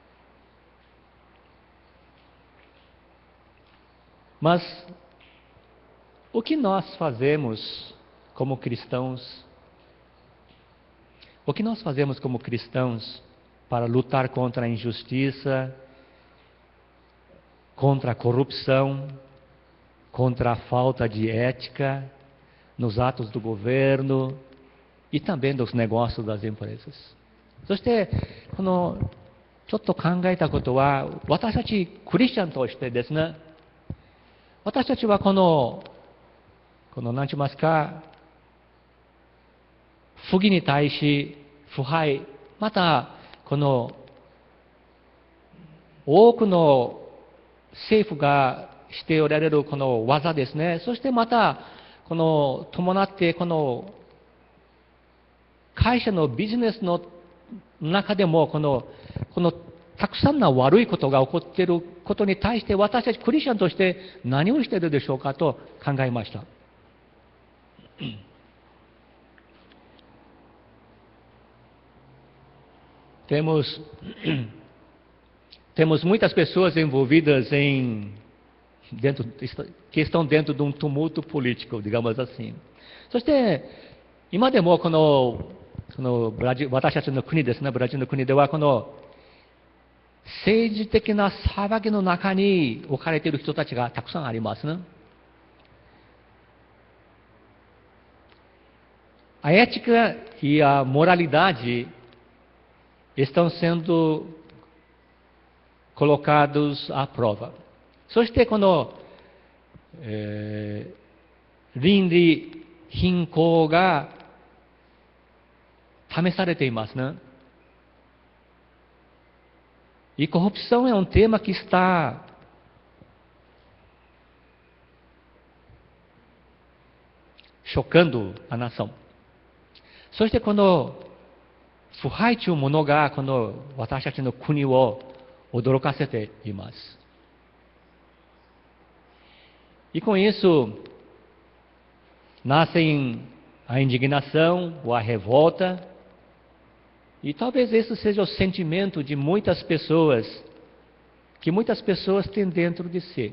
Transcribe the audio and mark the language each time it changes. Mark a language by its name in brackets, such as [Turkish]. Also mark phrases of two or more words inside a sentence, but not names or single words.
[Portuguese] ね。Mas O que nós fazemos como cristãos? O que nós fazemos como cristãos para lutar contra a injustiça, contra a corrupção, contra a falta de ética nos atos do governo e também dos negócios das empresas? [Japanese] そして、このちょっと考えたことは、私たちクリスチャンとしてですね、私たちはこの何て言いますか、不義に対し腐敗、またこの多くの政府がしておられるこの技ですね、そしてまたこの伴ってこの会社のビジネスの中でもこのたくさんの悪いことが起こっていることに対して私たちクリスチャンとして何をしているでしょうかと考えました。 [Portuguese] Temos muitas pessoas envolvidas que estão dentro de um tumulto político, digamos assim. [Japanese] そして今でもこの私たちの国ですね、ブラジルの国ではこの政治的な騒ぎの中に置かれている人たちがたくさんありますね。 [Portuguese] A ética e a moralidade estão sendo colocados à prova. [Japanese] そしてこの、倫理貧困が試されていますね。 [Portuguese] E corrupção é um tema que está chocando a nação. [Japanese] そしてこの腐敗というものがこの私たちの国を驚かせています。 [Portuguese] E com isso nascem a indignação ou a revolta, e talvez esse seja o sentimento de muitas pessoas, que muitas pessoas têm dentro de si.